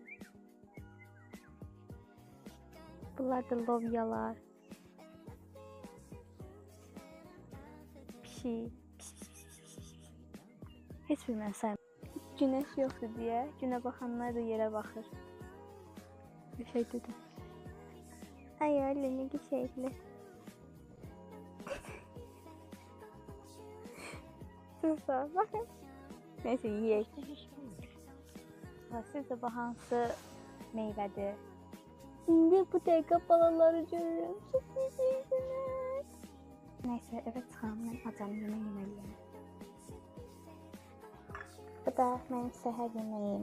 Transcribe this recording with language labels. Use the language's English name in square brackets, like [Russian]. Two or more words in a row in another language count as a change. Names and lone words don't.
[Azerbaijani] Bunlar da lobyalar. Pişik. Heç bir mən sayım. Güneş yoxdur deyə, günə baxanlar da yerə baxır. [Turkish] Bir şey dedim. Ay öyle ne şeyli. Susa bakın. [Azerbaijani] Neyse yiyək. Sizcə bu hansı meyvədir? İndi bu dəqiqə balaları görürüm. [Turkish] Çok güzelsiniz. [Azerbaijani] Neyse eve çıxam, mən acam yemək yeməliyəm. Bu da mənim səhər yeməyim.